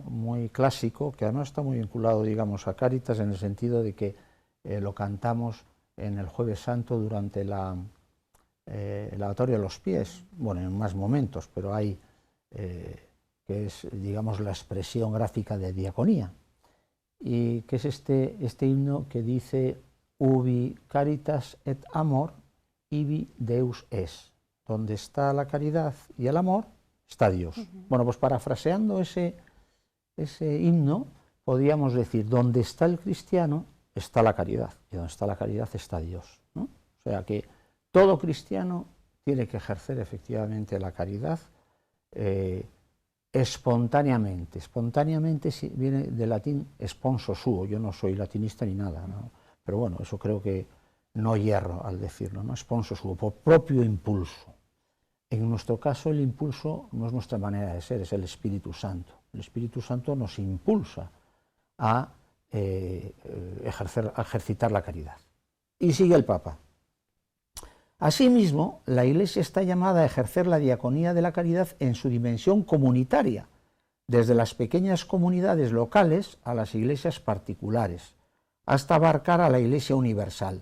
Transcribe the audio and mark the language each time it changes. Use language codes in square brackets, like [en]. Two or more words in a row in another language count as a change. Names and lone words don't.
[es] muy clásico, que además está muy vinculado, digamos, a Cáritas, en el sentido de que lo cantamos en el Jueves Santo durante el lavatorio de los pies, bueno, en más momentos, pero hay, que es, digamos, la expresión gráfica de diaconía, y que es este himno que dice: [la] ubi caritas et amor, ibi Deus es. [es] Donde está la caridad y el amor, está Dios. Bueno, pues parafraseando ese himno, podríamos decir: donde está el cristiano, está la caridad, y donde está la caridad, está Dios, ¿no? O sea que todo cristiano tiene que ejercer efectivamente la caridad espontáneamente. Espontáneamente viene del latín [la] sponso suo. [es] Yo no soy latinista ni nada, ¿no? Pero bueno, eso creo que no hierro al decirlo, ¿no? [la] Sponso suo, [es] por propio impulso. En nuestro caso el impulso no es nuestra manera de ser, es el Espíritu Santo. El Espíritu Santo nos impulsa a ejercitar la caridad. Y sigue el Papa. Asimismo, la Iglesia está llamada a ejercer la diaconía de la caridad en su dimensión comunitaria, desde las pequeñas comunidades locales a las iglesias particulares, hasta abarcar a la Iglesia universal.